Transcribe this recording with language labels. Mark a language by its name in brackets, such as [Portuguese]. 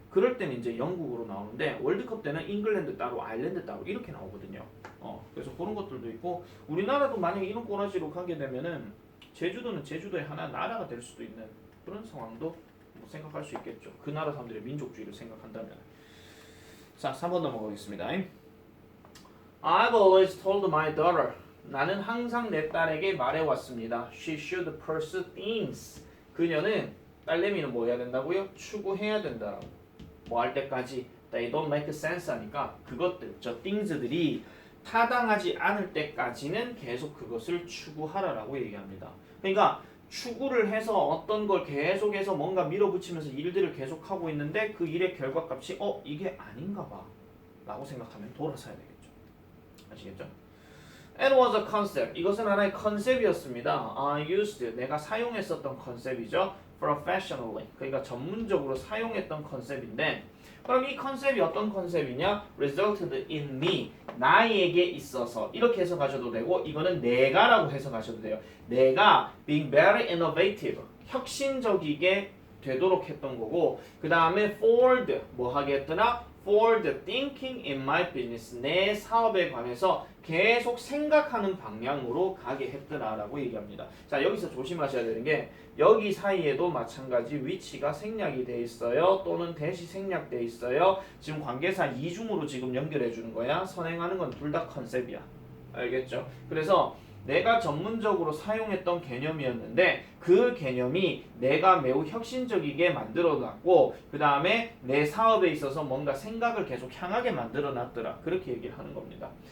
[Korean] 그럴 때는 이제 영국으로 나오는데 월드컵 때는 잉글랜드 따로 아일랜드 따로 이렇게 나오거든요. 그래서 그런 것들도 있고 우리나라도 만약에 이런 꼬라지로 가게 되면은 제주도는 제주도의 하나 나라가 될 수도 있는 그런 상황도 뭐 생각할 수 있겠죠. 그 나라 사람들의 민족주의를 생각한다면. 자, 3번 넘어가겠습니다. [English] I've always told my daughter. [Korean] 나는 항상 내 딸에게 말해왔습니다. [English] She should pursue things. [Korean] 그녀는 딸내미는 뭐 해야 된다고요? 추구해야 된다라고. 뭐 할 때까지 [English] they don't make sense [Korean] 하니까 그것들, 저 things들이 타당하지 않을 때까지는 계속 그것을 추구하라라고 얘기합니다. 그러니까 추구를 해서 어떤 걸 계속해서 뭔가 밀어붙이면서 일들을 계속하고 있는데 그 일의 결과값이 이게 아닌가 봐 라고 생각하면 돌아서야 되겠죠. 아시겠죠? [English] And was a concept. [Korean] 이것은 하나의 컨셉이었습니다. [English] I used. [Korean] 내가 사용했었던 컨셉이죠. [English] Professionally. [Korean] 그러니까 전문적으로 사용했던 컨셉인데 그럼 이 컨셉이 어떤 컨셉이냐? [English] Resulted in me. [Korean] 나에게 있어서. 이렇게 해석하셔도 되고 이거는 내가라고 해석하셔도 돼요. 내가 [English] being very innovative. [Korean] 혁신적이게 되도록 했던 거고 그 다음에 forward. 뭐 하게 했더라? [English] forward thinking in my business. [Korean] 내 사업에 관해서 계속 생각하는 방향으로 가게 했더라라고 얘기합니다. 자 여기서 조심하셔야 되는 게 여기 사이에도 마찬가지 위치가 생략이 돼 있어요. 또는 대시 생략돼 있어요. 지금 관계사 이중으로 지금 연결해 주는 거야. 선행하는 건 둘 다 컨셉이야. 알겠죠? 그래서 내가 전문적으로 사용했던 개념이었는데 그 개념이 내가 매우 혁신적이게 만들어놨고 그 다음에 내 사업에 있어서 뭔가 생각을 계속 향하게 만들어놨더라. 그렇게 얘기를 하는 겁니다.